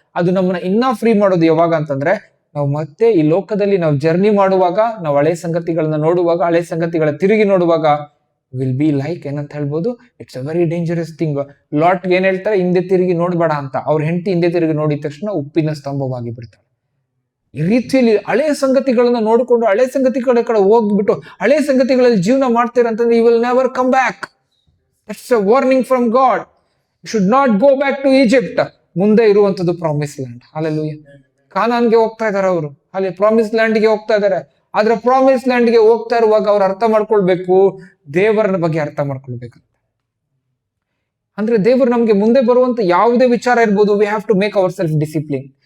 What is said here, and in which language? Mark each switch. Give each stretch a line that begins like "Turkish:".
Kannada: ಅದು ನಮ್ಮನ್ನ ಇನ್ನ ಫ್ರೀ ಮಾಡೋದು ಯಾವಾಗ ಅಂತಂದ್ರೆ, ನಾವು ಮತ್ತೆ ಈ ಲೋಕದಲ್ಲಿ ನಾವು ಜರ್ನಿ ಮಾಡುವಾಗ, ನಾವು ಹಳೆ ಸಂಗತಿಗಳನ್ನ ನೋಡುವಾಗ, ಹಳೆ ಸಂಗತಿಗಳ ತಿರುಗಿ ನೋಡುವಾಗ ವಿಲ್ ಬಿ ಲೈಕ್ ಏನಂತ ಹೇಳ್ಬೋದು,
English: It's a very dangerous thing.
Kannada: Lot ಏನ್ ಹೇಳ್ತಾರೆ, ಹಿಂದೆ ತಿರುಗಿ ನೋಡ್ಬೇಡ ಅಂತ. ಅವ್ರ ಹೆಂಡತಿ ಹಿಂದೆ ತಿರುಗಿ ನೋಡಿದ ತಕ್ಷಣ ಉಪ್ಪಿನ ಸ್ತಂಭವಾಗಿ ಬಿಡ್ತಾಳೆ. ಈ ರೀತಿಯಲ್ಲಿ ಹಳೆ ಸಂಗತಿಗಳನ್ನ ನೋಡಿಕೊಂಡು ಹಳೆ ಸಂಗತಿಗಳ ಕಡೆ ಹೋಗ್ಬಿಟ್ಟು ಹಳೆ ಸಂಗತಿಗಳಲ್ಲಿ ಜೀವನ ಮಾಡ್ತೀರಂತಂದ್ರೆ
English: You will never come back. That's a warning from God. You should not go back to Egypt.
Kannada: ಮುಂದೆ ಇರುವಂತದ್ದು ಪ್ರಾಮಿಸ್ ಲ್ಯಾಂಡ್. ಹಾಲೆಲೂಯ. ಕಾನಾನ್ಗೆ ಹೋಗ್ತಾ ಇದಾರೆ ಅವರು, ಅಲ್ಲಿ ಪ್ರಾಮಿಸ್ ಲ್ಯಾಂಡ್ಗೆ ಹೋಗ್ತಾ ಇದಾರೆ. ಆದ್ರೆ ಪ್ರಾಮಿಸ್ ಲ್ಯಾಂಡ್ಗೆ ಹೋಗ್ತಾ ಇರುವಾಗ ಅವ್ರು ಅರ್ಥ ಮಾಡ್ಕೊಳ್ಬೇಕು, ದೇವರ ಬಗ್ಗೆ ಅರ್ಥ ಮಾಡ್ಕೊಳ್ಬೇಕಂತ. ಅಂದ್ರೆ ದೇವರು ನಮ್ಗೆ ಮುಂದೆ ಬರುವಂತ ಯಾವುದೇ ವಿಚಾರ ಇರ್ಬೋದು,
English: We have to make our self discipline.